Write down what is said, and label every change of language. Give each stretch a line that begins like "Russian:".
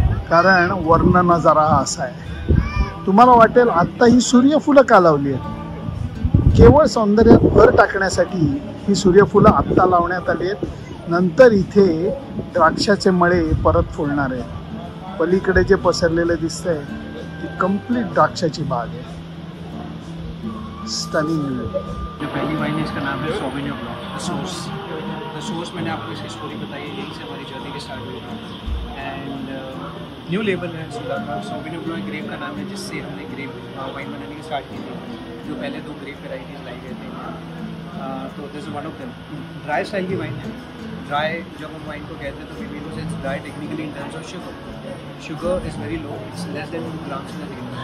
Marathi: कारण वर्ण नजारा असा आहे. तुम्हाला वाटेल आत्ता ही सूर्यफुलं का लावली आहेत? केवळ सौंदर्यात भर टाकण्यासाठी ही सूर्यफुलं आत्ता लावण्यात आली आहेत. नंतर इथे द्राक्षाचे मळे परत फुलणार आहेत. पलीकडे जे पसरलेलं दिसतंय ती कंप्लीट द्राक्षाची बाग आहे.
English: Stunning.
Hindi: जो पहली वाइन है इसका नाम है सॉविग्नोन ब्लैंक. द सोर्स मैंने आपको इसकी स्टोरी बताई है, यहीं से हमारी जर्नी के स्टार्ट हुई. एंड न्यू लेबल है सुला का, सॉविग्नोन ब्लैंक ग्रेप का नाम है, जिससे हमने ग्रेप वाइन बनाने की स्टार्ट की थी। जो पहले 2 ग्रेप वेराइटीज लाई गए थे, तो
English: This is one of them.
Hindi: Dry style की वाइन है। ड्राई जब हम वाइन को कहते हैं तो
English: We mean it's dry technically in terms of sugar. Sugar is very low, it's less than 2 grams in a day.